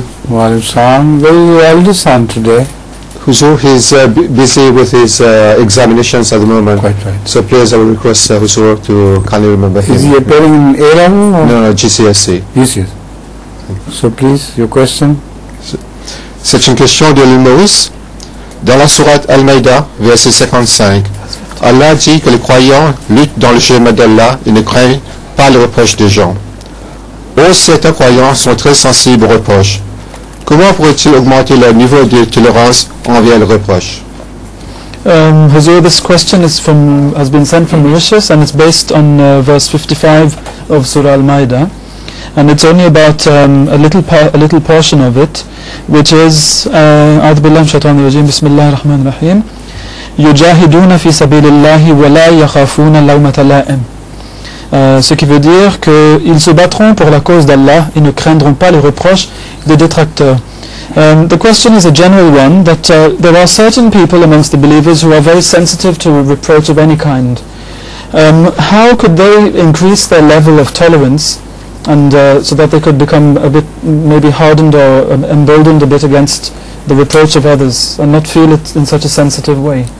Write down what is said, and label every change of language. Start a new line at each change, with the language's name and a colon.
English: Well, son, very eldest son today. Huzur, he's busy with his examinations at the moment. Quite right. So please, I will request Huzur to kindly remember him. Is he appearing in A-level or? No, GCSE. Yes. So please, your question.
French: C'est une question de l'île Maurice. Dans la sourate Al-Maïda, verset 55, Allah dit que les croyants luttent dans le chemin d'Allah et ne craignent pas les reproches des gens. Or, certains croyants sont très sensibles aux reproches. Comment pourrait-il augmenter leur niveau de tolérance envers les reproches?
English: Huzur, this question has been sent from Mauritius, and it's based on verse 55 of Surah Al-Ma'idah, and it's only about a little portion of it, which is
Arabic: أعوذ بالله من الشيطان الرجيم بسم الله الرحمن الرحيم يجاهدون في سبيل الله ولا يخافون لومة لائم.
French: Ce qui veut dire qu'ils se battront pour la cause d'Allah et ne craindront pas les reproches des détracteurs.
English: The question is a general one, that there are certain people amongst the believers who are very sensitive to reproach of any kind. How could they increase their level of tolerance, and so that they could become a bit maybe hardened or emboldened a bit against the reproach of others and not feel it in such a sensitive way?